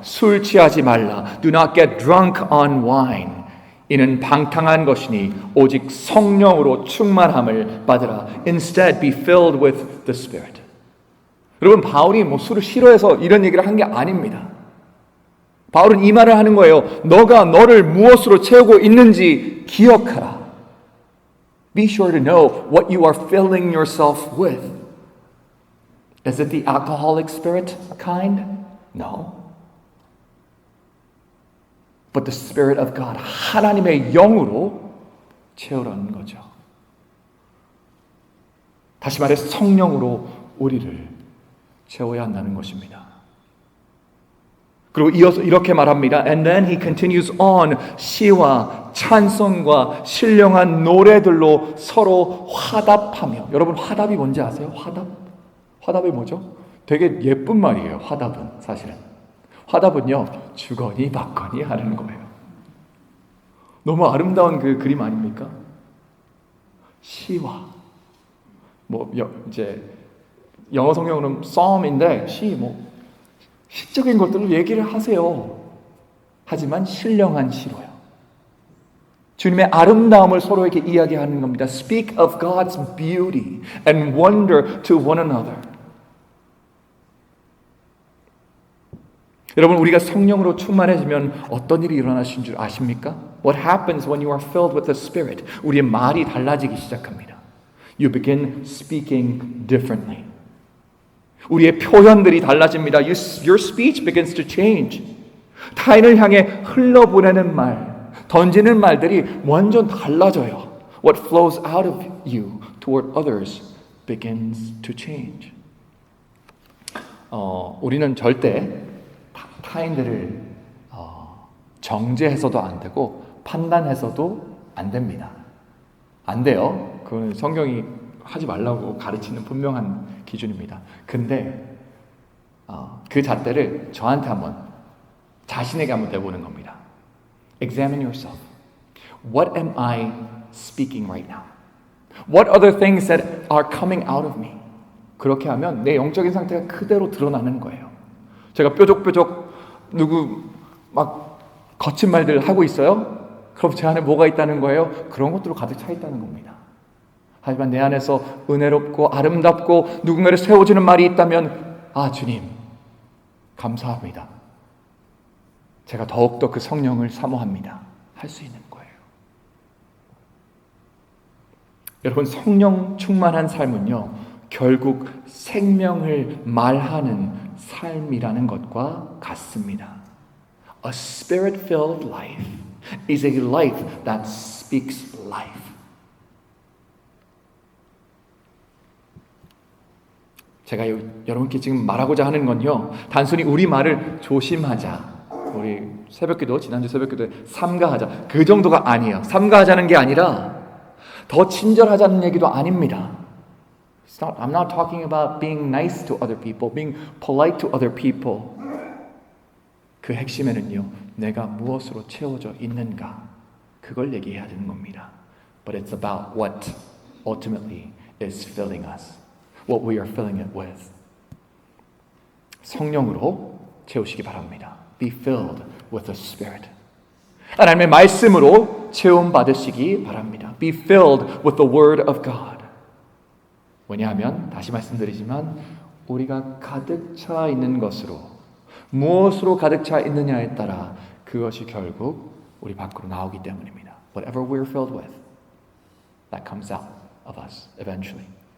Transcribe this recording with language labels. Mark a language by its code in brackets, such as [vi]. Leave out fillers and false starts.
[ko] 술 취하지 말라. [en] Do not get drunk on wine. [ko] 이는 방탕한 것이니 오직 성령으로 충만함을 받으라. [en] Instead be filled with the Spirit. [ko] 여러분, 바울이 술을 싫어해서 이런 얘기를 한 게 아닙니다. 바울은 이 말을 하는 거예요. 너가 너를 무엇으로 채우고 있는지 기억하라. [en] Be sure to know what you are filling yourself with. Is it the alcoholic spirit kind? No. But the Spirit of God, [ko] 하나님의 영으로 채우라는 거죠. 다시 말해 성령으로 우리를 채워야 한다는 것입니다. 그리고 이어서 이렇게 말합니다. [en] And then he continues on. [ko] 시와 찬송과 신령한 노래들로 서로 화답하며. 여러분, 화답이 뭔지 아세요? 화답? 화답이 뭐죠? 되게 예쁜 말이에요. 화답은 사실은. 화답은요, 주거니 받거니 하는 거예요. 너무 아름다운 그 그림 아닙니까? 시와 이제 영어 성경으로는 psalm인데 시적인 것들을 얘기를 하세요. 하지만 신령한 시로요. 주님의 아름다움을 서로에게 이야기하는 겁니다. [en] Speak of God's beauty and wonder to one another. [ko] 여러분, 우리가 성령으로 충만해지면 어떤 일이 일어나신 줄 아십니까? [en] What happens when you are filled with the Spirit? [ko] 우리의 말이 달라지기 시작합니다. [en] You begin speaking differently. [ko] 우리의 표현들이 달라집니다. [en] Your speech begins to change. [ko] 타인을 향해 흘러보내는 말, 던지는 말들이 완전 달라져요. [en] What flows out of you toward others begins to change. [ko] 우리는 절대 타인들을 정죄해서도 안 되고 판단해서도 안 됩니다. 안 돼요. 그건 성경이 하지 말라고 가르치는 분명한 기준입니다. 근데 그 잣대를 저한테 자신에게 한번 내보는 겁니다. [en] Examine yourself. What am I speaking right now? What other things that are coming out of me? [ko] 그렇게 하면 내 영적인 상태가 그대로 드러나는 거예요. 제가 뾰족뾰족 누구 거친 말들 하고 있어요? 그럼 제 안에 뭐가 있다는 거예요? 그런 것들로 가득 차 있다는 겁니다. 하지만 내 안에서 은혜롭고 아름답고 누군가를 세워주는 말이 있다면 주님 감사합니다. 제가 더욱더 그 성령을 사모합니다. 할 수 있는 거예요. 여러분, 성령 충만한 삶은요, 결국 생명을 말하는 삶이라는 것과 같습니다. [en] A spirit-filled life is a life that speaks life. [ko] 제가 여러분께 지금 말하고자 하는 건요, 단순히 우리 말을 조심하자. 우리 새벽기도, 지난주 새벽기도에 삼가하자. 그 정도가 아니에요. 삼가하자는 게 아니라 더 친절하자는 얘기도 아닙니다. [en] I'm not talking about being nice to other people, being polite to other people. [ko] 그 핵심에는요, 내가 무엇으로 채워져 있는가, 그걸 얘기해야 되는 겁니다. [en] But it's about what ultimately is filling us, what we are filling it with. [ko] 성령으로 채우시기 바랍니다. [en] Be filled with the Spirit. [ko] 하나님의 말씀으로 채움 받으시기 바랍니다. [en] Be filled with the Word of God. [ko] 왜냐하면 다시 말씀드리지만 우리가 가득 차 있는 것으로, 무엇으로 가득 차 있느냐에 따라 그것이 결국 우리 밖으로 나오기 때문입니다. [en] Whatever we're filled with, that comes out of us eventually.